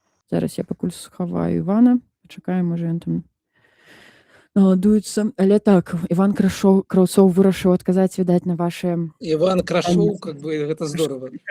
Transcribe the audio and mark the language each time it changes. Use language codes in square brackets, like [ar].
[be] Зараз я пакуль схаваю Івана. Пачакаем, можа ён там наладуецца. Але так, Іван Краўцоў вырашыў адказаць, відаць, на ваши... [ru] Иван Крашоў, как бы, это здорово.